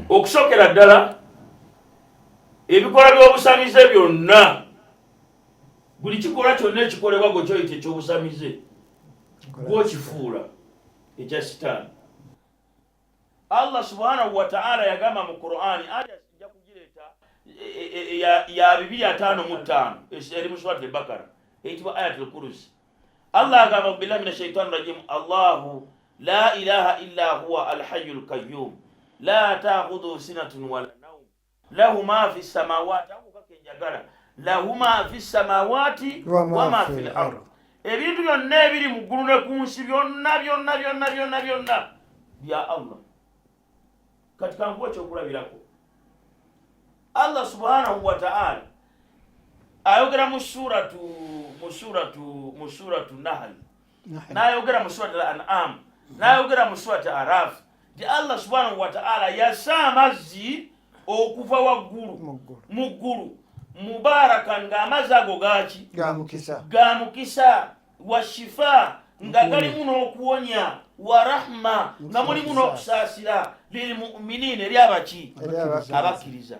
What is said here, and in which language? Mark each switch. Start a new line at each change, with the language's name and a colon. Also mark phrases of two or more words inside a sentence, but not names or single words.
Ganda: Okusokera ddala ebikola by'obusamize byonna, buli kikolwa kyonna ekikolebwa gwe kyoyita ekyobusamize gwokifuula ekya sitaani. Allah
Arabic: سبحانه وتعالى
Ganda: yagamba mu Qur'ani aya sijja kugireeta ya 255 eri mu surat al-Baqara eyitibwa ayatul kursi. Allah agamba
Arabic: بالله من الشيطان الرجيم الله لا إله إلا هو الحي القيوم لا تأخذه سنة ولا نوم له ما في السماوات له ما في السماوات وما في الأرض.
Ganda: Ebintu byonna ebiri mu ggulu ne ku nsi byonna bya Allah.
Swahili: Katika nguo
Ganda: kyokulabirako Allah
Arabic: سبحانه وتعالى
Ganda: ayogera mu suratu Nahl, n'ayogera mu suratu al-An'am, n'ayogera mu suratu Araf. Di Allah
Arabic: سبحانه وتعالى
Ganda: yassa amazzi okuva waggulu mu ggulu mubarakan, ng'amazzi ago gaki gamukisa
Arabic: وشفاء,
Ganda: nga galimu n'okuwonya,
Arabic: ورحمة,
Ganda: nga mulimu n'okusaasira
Arabic: للمؤمنين
Ganda: eri abaki abakkiriza.